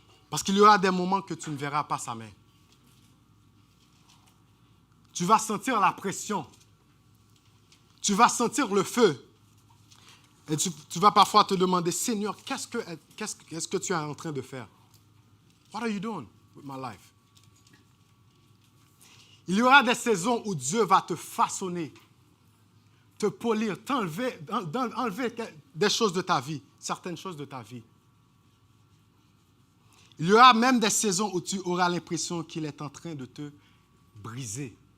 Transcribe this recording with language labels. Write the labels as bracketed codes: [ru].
[fr] Parce qu'il y aura des moments que tu ne verras pas sa main. Tu vas sentir la pression. Tu vas sentir le feu. Et tu vas parfois te demander, Seigneur, qu'est-ce que tu es en train de faire? [en] What are you doing with my life? [fr] Il y aura des saisons où Dieu va te façonner, te polir, enlever des choses de ta vie, certaines choses de ta vie. Il y aura même des saisons où tu auras l'impression qu'il est en train de te briser.